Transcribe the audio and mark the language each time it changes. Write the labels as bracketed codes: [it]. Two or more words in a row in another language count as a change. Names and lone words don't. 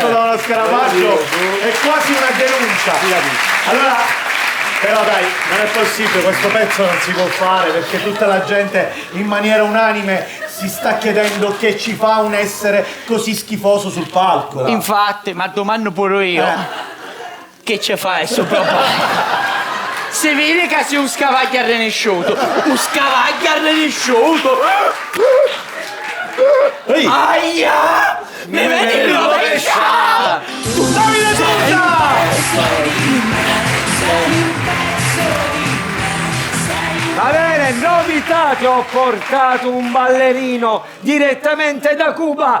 [it] Da uno Scarafaggio è quasi una denuncia. Allora, però dai, non è possibile, questo pezzo non si può fare perché tutta la gente in maniera unanime si sta chiedendo che ci fa un essere così schifoso sul palco. Infatti, ma domando pure io. Che ci fa questo proposito? Si vede che sei un scavaglio arrenesciuto. Un scavaglio arrenesciuto. Aia! Mi vedi rovesciato! Davide Va bene, novità, che ho portato un ballerino direttamente da Cuba.